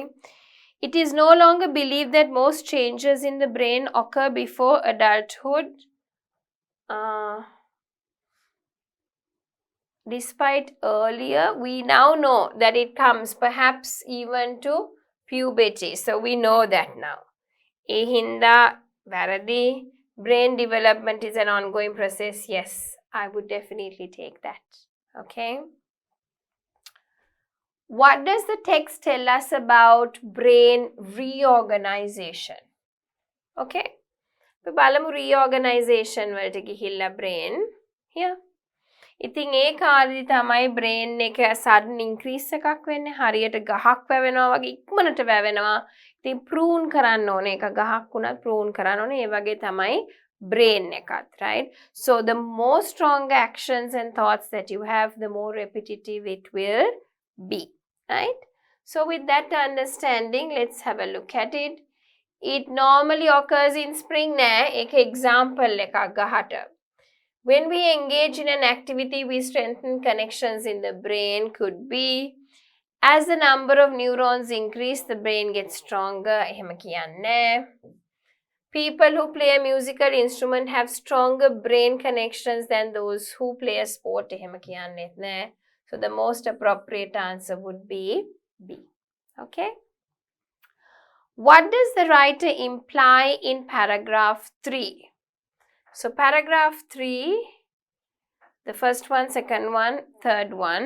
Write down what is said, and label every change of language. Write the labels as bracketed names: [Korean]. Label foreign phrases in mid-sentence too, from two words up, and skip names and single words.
[English] It is no longer believed that most changes in the brain occur before adulthood. Despite earlier, we now know that it comes perhaps even to puberty. So we know that now. [Sinhala] ඒ හින්දා වැරදි. [English] Brain development is an ongoing process. Yes, I would definitely take that. Okay. What does the text tell us about brain reorganization? [Sinhala] Okay, අපි බලමු reorganization වලට ගිහිල්ලා [English] brain here. [Sinhala] ඉතින් ඒ කාලෙදි තමයි brain එක [English] sudden increase [Sinhala] එකක් වෙන්නේ. හරියට ගහක් වැවෙනවා වගේ ඉක්මනට වැවෙනවා. ඉතින් prune කරන්න ඕනේ. එක ගහක් වුණත් prune කරන්න ඕනේ. ඒ වගේ තමයි brain එකත්, [English] right? So the more stronger actions and thoughts that you have, the more repetitive it will be, right? So with that understanding, let's have a look at it. It normally occurs in spring නෑ. [Sinhala] ඒක example එකක් ගහට. [English] When we engage in an activity, we strengthen connections in the brain. Could be as the number of neurons increase, the brain gets stronger. [Sinhala] එහෙම කියන්නේ. [English] People who play a musical instrument have stronger brain connections than those who play a sport. [Sinhala] එහෙම කියන්නෙත් නෑ. [English] So the most appropriate answer would be B. Okay. What does the writer imply in paragraph 3? So paragraph 3, the first one, second one, third one.